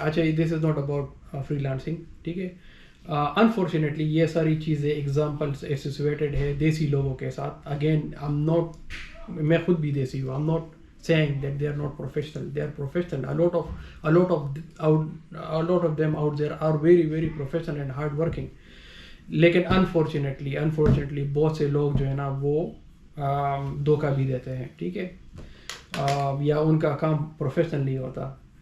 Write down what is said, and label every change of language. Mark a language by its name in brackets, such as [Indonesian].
[Urdu] اچھا [English] this is not about freelancing, [Urdu] ٹھیک ہے. انفارچونیٹلی یہ ساری چیزیں ایگزامپلس ایسوسیٹیڈ ہے دیسی لوگوں کے ساتھ. اگین میں خود بھی دیسی ہوں. [English] I'm not saying that they are not professional. They are professional. A lot of them out there are very very professional and hard working. [Urdu] لیکن unfortunately بہت سے لوگ جو ہے نا وہ دھوکہ بھی دیتے ہیں, ٹھیک ہے, یا ان کا کام پروفیشنل نہیں ہوتا.